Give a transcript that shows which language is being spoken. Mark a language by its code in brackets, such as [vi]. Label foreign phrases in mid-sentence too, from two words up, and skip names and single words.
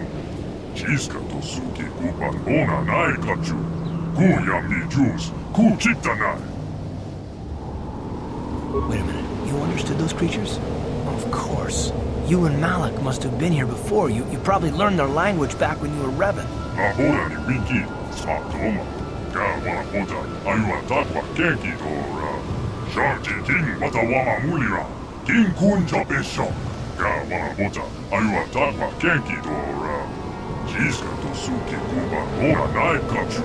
[en] Chiska to suki upan bona nai kachu. Ku yam ni juice. Ku chita nai. Wait a minute. You understood those creatures? Of course. You and Malik must have been here before. You probably learned their language back when you were Revan. Ma boda ni winki. Smak toma. Ka wana boda. Ayua takwa kenki dora. Sharti king wata wama mulira. King kun jabesho. Ka wana boda. Ayua takwa kenki dora. Chiska to suki upan bona nai kachu.